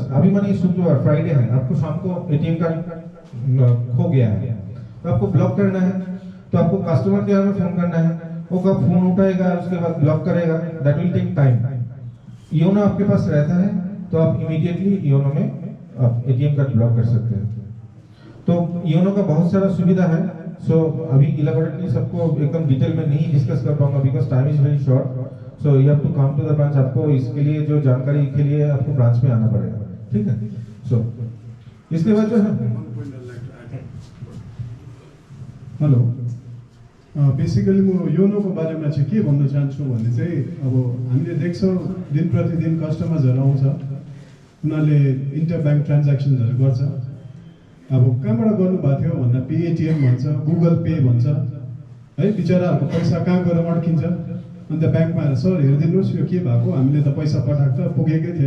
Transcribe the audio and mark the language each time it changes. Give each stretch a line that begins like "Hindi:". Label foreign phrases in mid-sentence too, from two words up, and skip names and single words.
Hindi: अभी मानिए शुक्रवार फ्राइडे है, आपको शाम को
English: ATM card
Hindi: खो गया है तो आपको ब्लॉक करना है, तो आपको
English: customer care
Hindi: में फोन करना है, वो कब फोन उठाएगा उसके बाद ब्लॉक करेगा,
English: that will take time.
Hindi: योनो आपके पास रहता है तो आप इमीडिएटली योनो में आप
English: ATM card block
Hindi: कर सकते हैं। तो योनो का बहुत सारा सुविधा है। सो अभी इलाबोरेटली सबको एकदम डिटेल में नहीं डिस्कस कर पाऊंगा
English: because time is very short. so you have to come to the branch.
Hindi: आपको इसके लिए जो जानकारी के लिए आपको ब्रांच में आना पड़ेगा, ठीक है। सो इसके बाद जो है
Nepali: हेलो, बेसिकली म योनोको बारेमा चाहिँ के भन्न चाहन्छु भने चाहिँ अब हामीले देख्छौँ दिन प्रतिदिन कस्टमर्सहरू आउँछ, उनीहरूले
English: inter bank
Nepali: ट्रान्ज्याक्सन्सहरू गर्छ। अब कहाँबाट गर्नुभएको थियो भन्दा पेटिएम भन्छ, गुगल पे भन्छ है। बिचराहरूको पैसा कहाँ गएर अड्किन्छ। अन्त ब्याङ्कमा आएर सर हेरिदिनुहोस् यो के भएको, हामीले त पैसा पठाएको त पुगेकै थिएन।